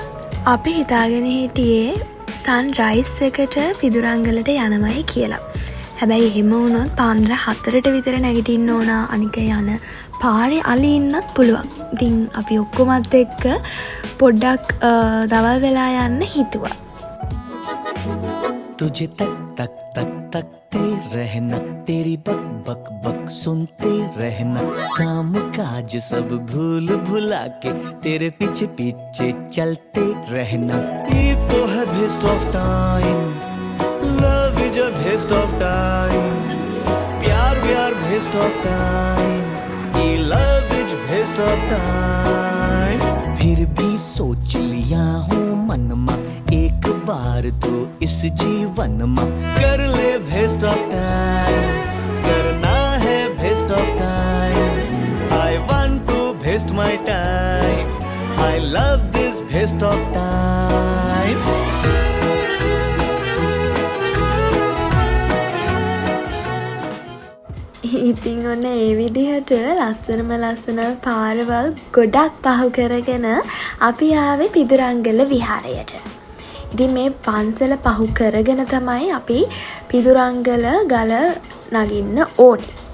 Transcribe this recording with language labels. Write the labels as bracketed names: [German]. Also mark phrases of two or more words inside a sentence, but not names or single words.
[Sinhala] අපි හිතාගෙන හිටියේ සන්රයිස් එකට පිදුරංගලට යනවයි කියලා. හැබැයි එහෙම වුණොත් පාන්දර 4ට විතර නැගිටින්න ඕන. අනික යන පාරේ අලි ඉන්නත් පුළුවන්. ඉතින් අපි ඔක්කොමත් එක්ක පොඩ්ඩක් දවල් වෙලා යන්න හිතුවා. [Hindi] तुझे तक तक तक तकते रहना तेरी बक बक बक सुनते रहना काम काज सब भूल भुला के तेरे पीछे पीछे चलते रहना ये तो है [English] best of time love is a best of time [Hindi] प्यार व्यार [English] best of time ye love is best of time [Hindi] फिर भी सोच लिया हूँ मन में एक बार तो इस जीवन में कर ले [English] best of time [Hindi] करना है [English] best of time I want to best my time I love this is waste of time. [Sinhala] ඉතින් ඔන්න ඒ විදිහට ලස්සන පාරවල් ගොඩක් පහු කරගෙන අපි ආවේ පිදුරංගල විහාරයට. ඉතින් මේ පන්සල පහු කරගෙන තමයි අපි පිදුරංගල ගල නගින්න ඕනේ.